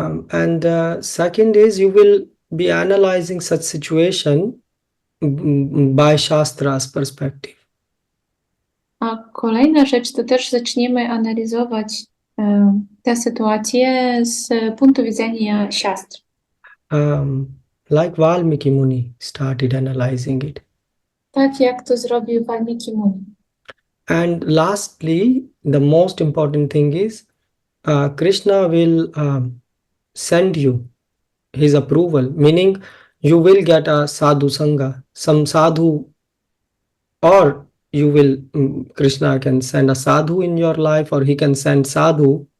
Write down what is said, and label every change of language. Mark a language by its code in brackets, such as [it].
[en] And second is you will be analyzing such situation by Shastra's perspective. [pl] A kolejna rzecz to też zaczniemy analizować tę sytuację z punktu widzenia siastr. [en] Like Valmiki Muni started analyzing it. [pl] Tak jak to zrobił Valmiki Muni. [en] And lastly, the most important thing is Krishna will send you his approval, meaning you will get a sadhu sangha, some sadhu, or you will, Krishna can send a sadhu in your life, or he can send sadhu.